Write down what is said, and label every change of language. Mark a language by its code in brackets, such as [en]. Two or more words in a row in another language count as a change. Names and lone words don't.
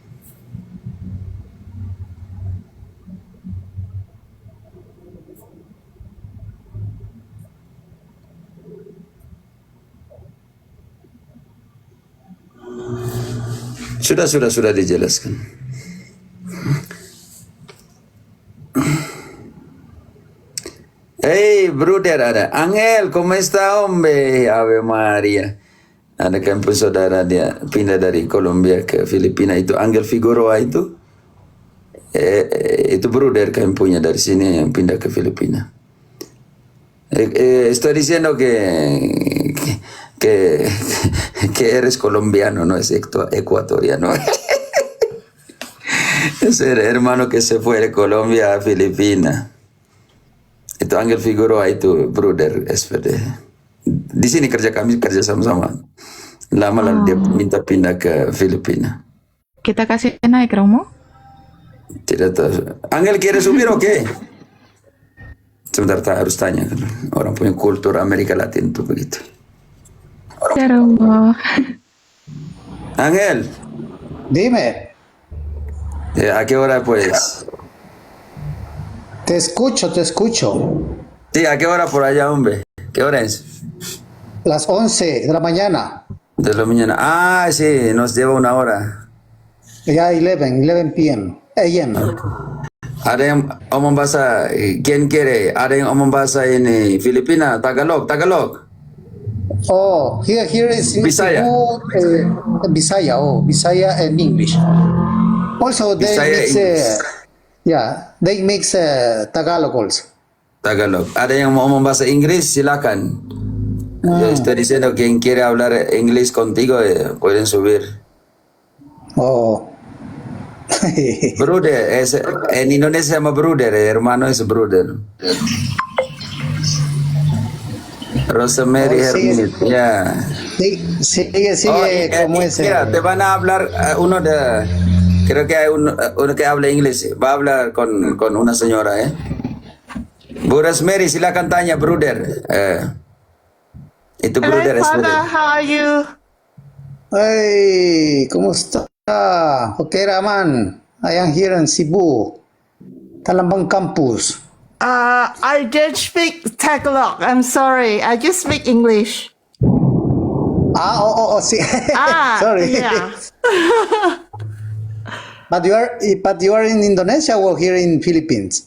[id] Sudah dijelaskan. [en] Hey, brother, [id] ada Angel, [es] ¿cómo está, hombre? Ave María. [id] Ada kampung saudara dia pindah dari Kolombia ke Filipina, itu Angel Figueroa itu. Itu brother kampungnya dari sini yang pindah ke Filipina. [es] Estoy diciendo que eres colombiano, no es ecuatoriano. Es el hermano que se fue de Colombia a Filipina. [id] Itu Angel Figueroa itu brother SPD. Di sini kerja sama-sama. Lama lalu dia minta pindah ke Filipina. Kita kasih naik Romo. Tidak tahu. [es] Angel quiere subir o qué? [id] Sebentar, harus tanya kan. Orang punya kultur Amerika Latin itu begitu. Ya Romo. Angel, [es] Dime, ¿a qué hora pues? te escucho. Sí, ¿a qué hora por allá, hombre? ¿Qué hora es? Las 11 de la mañana. De la mañana. Ah, sí, nos lleva una hora. Ya 11 p.m. AM. [id] Ada yang omong bahasa, [es] ¿quién quiere? [id] Ada yang omong bahasa ini Filipina, Tagalog. [en] Oh, here is in Bisaya. Cebu, Bisaya. Oh, Bisaya and English. Also, they Bisaya, mix. English. They mix Tagalog also. Tagalog. [id] Ada yang mau omong bahasa Inggris, silakan. [es] Yo estoy diciendo, quien quiere hablar inglés contigo, pueden subir. Oh. Brother, en Indonesia se llama brother, hermano es brother. Rosemary Oh, sí. [id] Hermit, ya. [es] Sigue, ¿cómo es? Mira, te van a hablar creo que hay uno que habla inglés, va a hablar con una señora, [id] Bu Rosemary, silakan tanya, brother. Itu brother es brother. [en] How are you? [es] Hey, ¿cómo está? [en] Okay, Raman. I am here in Cebu, Talambang campus. I don't speak Tagalog. I'm sorry. I just speak English. See. Ah, Sorry. yeah. But you are in Indonesia or here in Philippines?